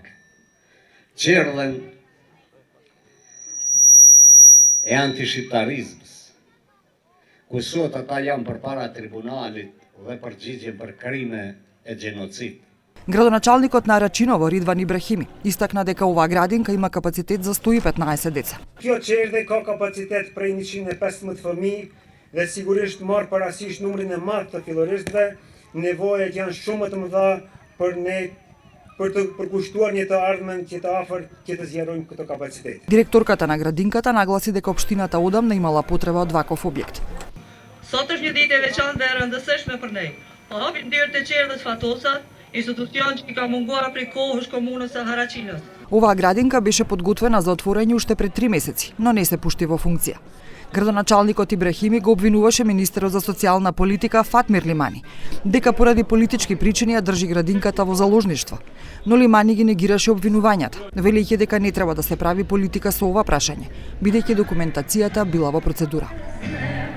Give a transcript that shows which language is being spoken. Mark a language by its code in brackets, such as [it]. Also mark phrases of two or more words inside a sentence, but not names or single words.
[sq] Qerdhen e antishqiptarizmës, ku sot ata janë përpara tribunalit dhe përgjigjen për krime e gjenocid. [mk] Градоначалникот на Арачиново Ридван Ибрахими истакна дека оваа градинка има капацитет за 115 деца. [sq] Kjo qerdhe ka kapacitet prej 115 fëmijë dhe sigurisht marr parasysh numrin e madh të filloristëve, nevojat janë shumë të mëdha për të përkushtuar një të ardhmen që të afër që të zgjerojmë këtë kapacitet. [mk] Директорката на градинката нагласи дека општината одамна имала потреба од ваков објект. [sq] Sot është një ditë e veçantë dhe e rëndësishme për ne. Po hapim dyert e qerdhës Fatosat, институцион që ka munguar prej kohësh komunës së Haraqinës. [mk] Оваа градинка беше подготвена за отворање уште пред 3 месеци, но не се пушти во функција. Градоначалникот Ибрахими го обвинуваше министерот за социјална политика Фатмир Лимани, дека поради политички причини ја држи градинката во заложништво. Но Лимани ги негираше обвинувањата, велејќи дека не треба да се прави политика со ова прашање, бидејќи документацијата била во процедура.